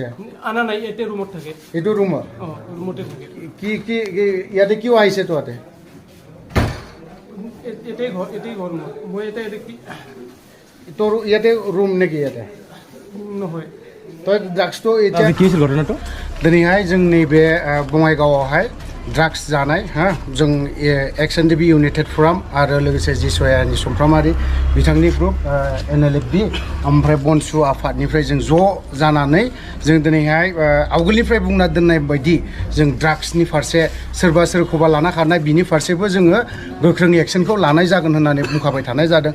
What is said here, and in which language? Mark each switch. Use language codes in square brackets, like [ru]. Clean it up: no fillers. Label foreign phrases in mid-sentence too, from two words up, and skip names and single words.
[as] আনা নাই, এতে ৰুমত থাকে। এইটো ৰুমত? ৰুমতে থাকে। কি ইয়াতে কিয় আহিছে তহঁতে? এটাই ঘৰ মই এটা দেখি। তোৰ ইয়াতে ৰুম নেকি? ইয়াতে নহয়। তই ড্ৰাগছটো এতিয়া কি হৈছিল ঘটনাটো? [brx] दिनैहाय जोंनि बे बङाइगावआवहाय ड्राग्स जानाय जों XNDB इउनाइटेड फराम आरो लोगोसे जिसयानि समफ्रामारि बिथांनि ग्रुप NLFB ओमफ्राय बनसु आफादनिफ्राय जों ज' जानानै जों दिनैहाय आवगोलनिफ्राय बुंना दोननाय बायदि जों ड्राग्सनि फारसे सोरबा सोरखौबा लाना खारनाय बिनि फारसेबो जोङो गोख्रों एक्सनखौ लानाय जागोन होननानै बुंखाबाय थानाय जादों।